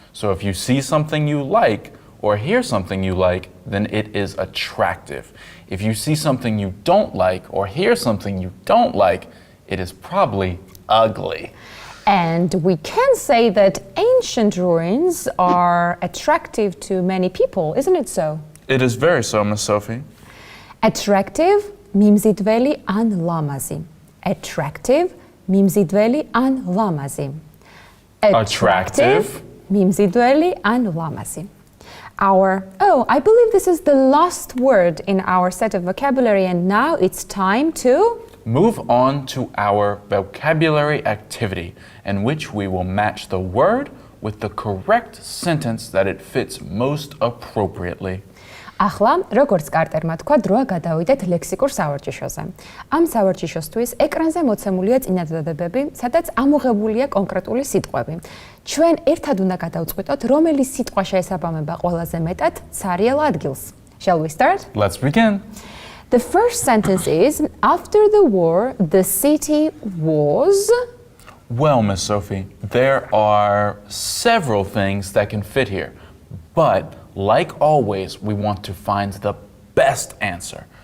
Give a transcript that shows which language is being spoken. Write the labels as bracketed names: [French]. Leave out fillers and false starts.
[English] So if you see something you like or hear something you like, then it is attractive. If you see something you don't like or hear something you don't like, it is probably ugly. And we can say that ancient ruins are attractive to many people, isn't it so? It is very so, Miss Sophie. [Georgian] Attractive, მიმზიდველი ან ლამაზი. Attractive, მიმზიდველი ან ლამაზი. [English] Attractive. [Georgian] მიმზიდველი ან ლამაზი. [English] I believe this is the last word in our set of vocabulary, and now it's time to move on to our vocabulary activity, in which we will match the word with the correct sentence that it fits most appropriately. [Georgian] ახლა, როგორც კარტერმა თქვა, დროა გადავიდეთ ლექსიკურ სავარჯიშოზე. ამ სავარჯიშოსთვის ეკრანზე მოცემულია წინადადებები, სადაც ამოღებულია კონკრეტული სიტყვები. ჩვენ ერთად უნდა გადავწყვიტოთ, რომელი სიტყვა შეესაბამება ყველაზე მეტად ცარიელ ადგილს. [English] Shall we start? Let's begin. The first sentence is, after the war, the city was... Well, Miss Sophie, there are several things that can fit here, but like always, we want to find the best answer.